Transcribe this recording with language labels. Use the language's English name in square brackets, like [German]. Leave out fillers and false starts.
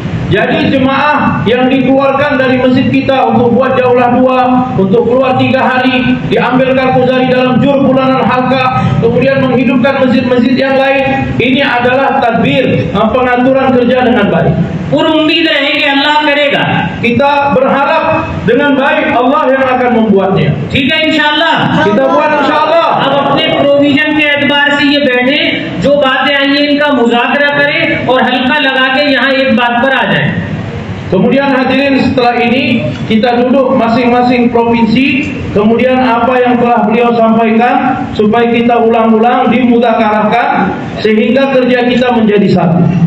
[Indonesian] Jadi jemaah yang dikeluarkan dari masjid kita untuk buat jaulah 2, untuk keluar 3 hari, diambil karpuzari dalam jur bulanan halqa, kemudian menghidupkan masjid-masjid yang lain, ini adalah tadbir, pengaturan kerja dengan baik. [Hindi] पूरी उम्मीद है कि अल्लाह करेगा। [Indonesian] Kita berharap dengan baik Allah yang akan membuatnya. [Hindi] ठीक है इंशाअल्लाह? [Indonesian] Kita buat insyaallah. [Hindi] अब अपने प्रोविजन के एतबार से ये बैठे, जो बातें आई हैं इनका मुज़ाकरा करें और हल्का लगा के यहाँ एक बात पर आ जाए। [Indonesian] Kemudian hadirin, setelah ini kita duduk masing-masing provinsi, kemudian apa yang telah beliau sampaikan supaya kita ulang-ulang, dimudzakarahkan sehingga kerja kita menjadi satu.